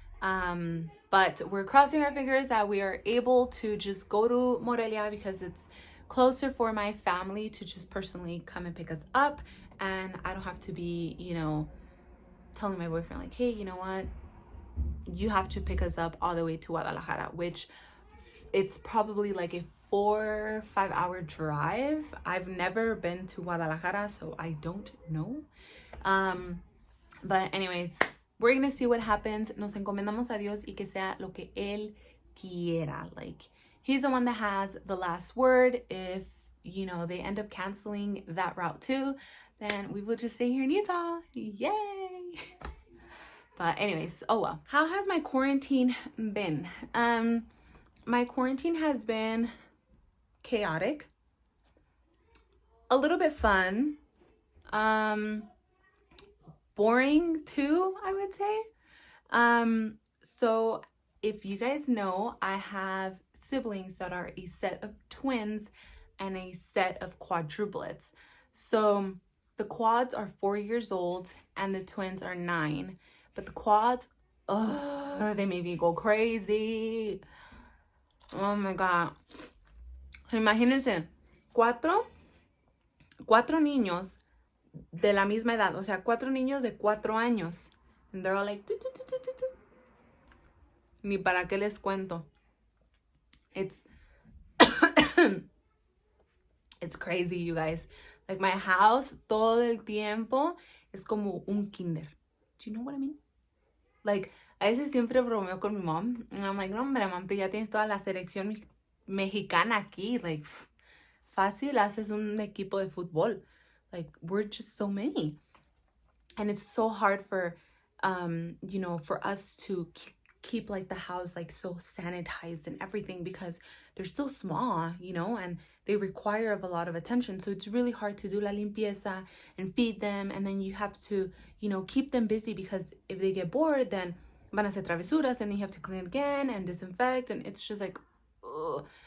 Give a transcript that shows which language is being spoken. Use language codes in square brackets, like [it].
[en] But we're crossing our fingers that we are able to just go to Morelia, because it's closer for my family to just personally come and pick us up, and I don't have to be, telling my boyfriend like, hey, you know what, you have to pick us up all the way to Guadalajara, which it's probably like a 4-5 hour drive. I've never been to Guadalajara, so I don't know. But anyways, we're gonna see what happens. [es] Nos encomendamos a Dios y que sea lo que Él quiera. [en] Like, He's the one that has the last word. If, they end up canceling that route too, then we will just stay here in Utah. Yay! But anyways, oh well. How has my quarantine been? My quarantine has been chaotic, a little bit fun, boring too, I would say. So if you guys know, I have siblings that are a set of twins and a set of quadruplets. So the quads are 4 years old and the twins are 9. But the quads, they made me go crazy. Oh my God. [es] Imagínense, cuatro niños de la misma edad. O sea, 4 niños de 4 años. [en] And they're all like, tu, tu, tu, tu, tu, tu. [es] Ni para qué les cuento. [en] It's it's crazy, you guys. Like, my house [es] todo el tiempo es como un kinder. [en] Do you know what I mean? [es] Like, a veces siempre bromeo con mi mom. [en] And I'm like, [es] no, hombre, mom, tú ya tienes toda la selección mexicana aquí. Like, fácil haces un equipo de fútbol. [en] Like, we're just so many. And it's so hard for, for us to keep like the house like so sanitized and everything, because they're still small, and they require a lot of attention. So it's really hard to do [es] la limpieza [en] and feed them, and then you have to, keep them busy, because if they get bored, then [es] van a hacer travesuras, [en] and then you have to clean again and disinfect, and it's just like, ugh.